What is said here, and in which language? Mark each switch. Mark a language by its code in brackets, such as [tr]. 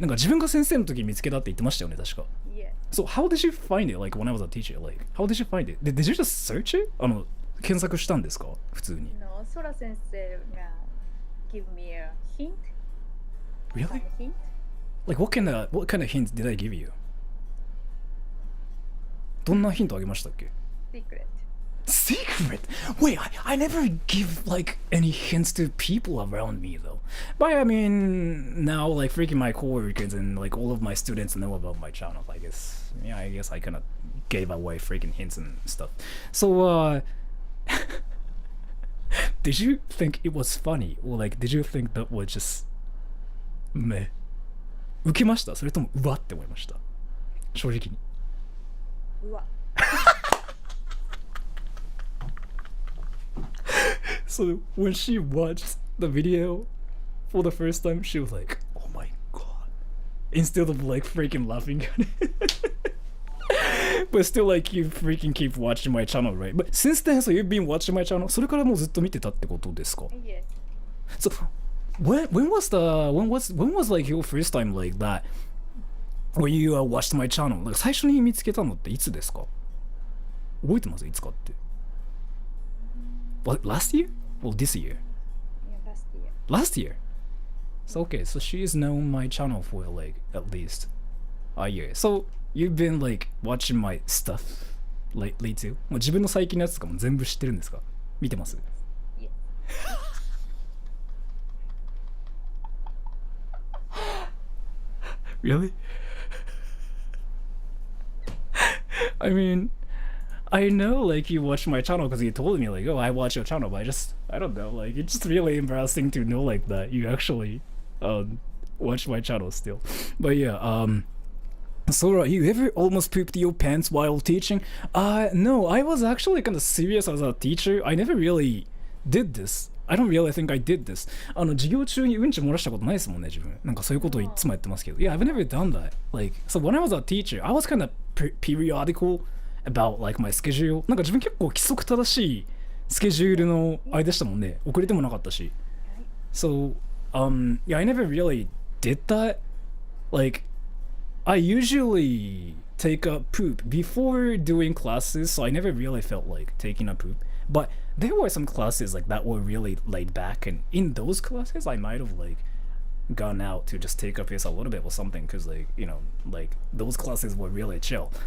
[ja] なんか自分が先生の時に見つけたって言ってましたよね、確か。 [en] Yeah. So how did you find it? Like when I was a teacher, like how did you find it? Did you just search it? [ja] 検索したんですか？普通に。 [en] No, ソラ先生が give me a hint. Really? A hint? Like what kind of hint did I give you? [ja] どんなヒントあげましたっけ？ [en] Secret. Wait, I never give like any hints to people around me though. But I mean, now like freaking my coworkers and like all of my students know about my channel. I guess I kind of gave away freaking hints and stuff. So, did you think it was funny, or like did you think that was just meh? [ja] 受けました？それともうわって思いました？正直に。うわ。 [en] So when she watched the video for the first time, she was like, "Oh my god!" Instead of like freaking laughing at it. But still, like you freaking keep watching my channel, right? But since then, so you've been watching my channel. [ja] それからもうずっと見てたってことですか？ [en] Yes. So when was like your first time like that? Where you watched my channel? [ja] Like 最初に見つけたのっていつですか？覚えてます？いつかって。 [en] What, last year? Well, this year. Yeah, last year. Last year. So okay, so she's known my channel for like at least a year. So you've been like watching my stuff lately too. [ja] もう自分の最近のやつとかも全部知ってるんですか？見てます？ [en] Yeah. Really? I mean, I know like you watch my channel because you told me like, oh, I watch your channel, but I don't know, like it's just really embarrassing to know like that you actually watch my channel still. But yeah, Sora, you ever almost pooped your pants while teaching? No, I was actually kind of serious as a teacher. I never really did this. I don't really think I did this. [ja] 授業中にうんち漏らしたことないですもんね、自分。なんかそういうことをいつもやってますけど。 [en] Yeah, I've never done that. Like, so when I was a teacher, I was kind of periodical about like my schedule. [ja] なんか自分結構規則正しいスケジュールのあれでしたもんね。遅れてもなかったし。 [en] So, yeah, I never really did that. Like, I usually take a poop before doing classes, so I never really felt like taking a poop. But there were some classes like that were really laid back, and in those classes I might have like gone out to just take a piss a little bit or something, because like, you know, like those classes were really chill.